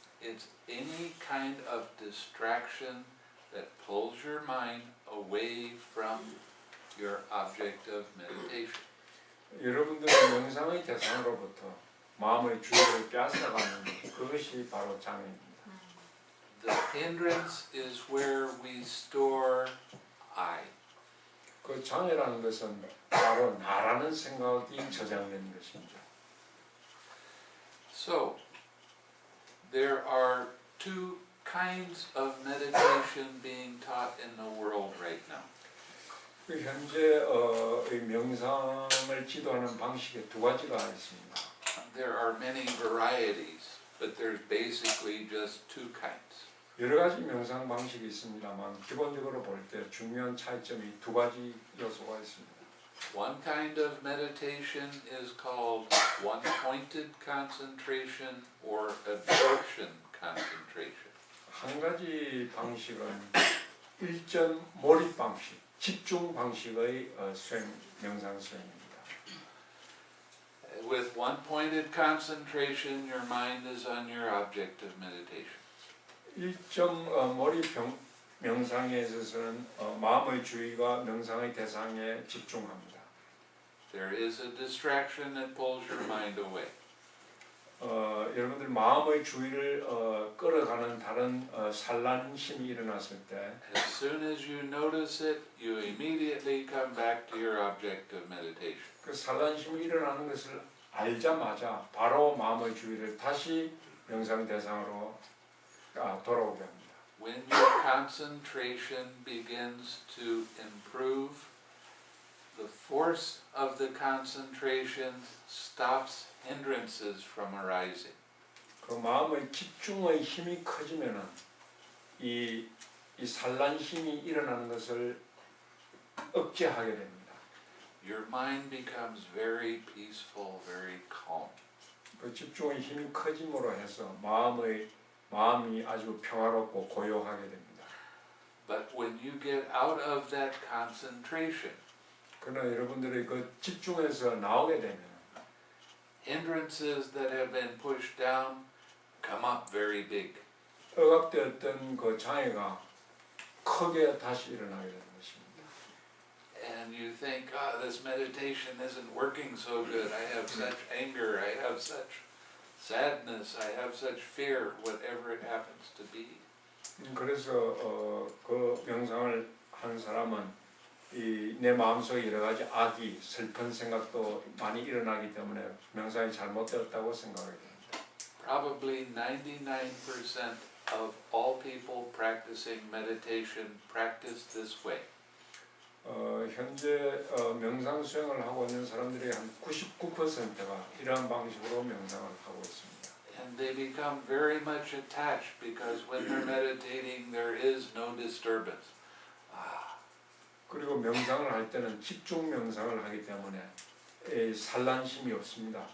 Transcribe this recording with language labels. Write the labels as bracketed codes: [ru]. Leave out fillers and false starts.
[en] it's any kind of distraction that pulls your mind away from your object of meditation. [ko] 여러분들의 명상의 대상으로부터 마음의 주의를 빼앗아가는 그것이 바로 장애입니다. [en] The hindrance is where we store I. [ko] 그 장애라는 것은 바로 나라는 생각이 저장된 것입니다. [en] So, there are two kinds of meditation being taught in the world right now. [ko] 그 현재 이 명상을 지도하는 방식에 두 가지가 있습니다. [en] There are many varieties, but there's basically just two kinds. [ko] 여러 가지 명상 방식이 있습니다만 기본적으로 볼 때 중요한 차이점이 두 가지 요소가 있습니다. [en] One kind of meditation is called one-pointed concentration or absorption concentration. [ko] 한 가지 방식은 일점 몰입 방식, 집중 방식의 명상 수행입니다. [en] With one-pointed concentration, your mind is on your object of meditation. [ko] 일점 몰입 명상에 있어서는 마음의 주의가 명상의 대상에 집중합니다. [en] There is a distraction that pulls your mind away. [ko] 여러분들 마음의 주의를 끌어가는 다른 산란심이 일어났을 때 [en] As soon as you notice it, you immediately come back to your object of meditation. [ko] 그 산란심이 일어나는 것을 알자마자 바로 마음의 주의를 다시 명상 대상으로 돌아오게 합니다. [en] When your concentration begins to improve, the force of the concentration stops hindrances from arising. [ko] 그 마음의 집중의 힘이 커지면은 이 산란심이 일어나는 것을 억제하게 됩니다. [en] Your mind becomes very peaceful, very calm. [ko] 그 집중의 힘이 커짐으로 해서 마음이 아주 평화롭고 고요하게 됩니다. [en] But when you get out of that concentration, [ko] 그러나 여러분들의 그 집중에서 나오게 되면 [en] hindrances that have been pushed down come up very big. [ko] 억압되었던 그 장애가 크게 다시 일어나게 되는 것입니다. [en] And you think, this meditation isn't working so good. I have such anger, I have such sadness, I have such fear, whatever it happens to be. [ko] 그래서 그 명상을 한 사람은 내 마음속에 여러 가지 악이 슬픈 생각도 많이 일어나기 때문에 명상이 잘못되었다고 생각하게 됩니다. [en] Probably 99% of all people practicing meditation practice this way. [ko] 현재 명상 수행을 하고 있는 사람들의 한 99%가 이러한 방식으로 명상을 하고 있습니다. [en] And they become very much attached because when they're meditating there is no disturbance. [ko] 그리고 명상을 할 때는 집중 명상을 하기 때문에 산란심이 없습니다.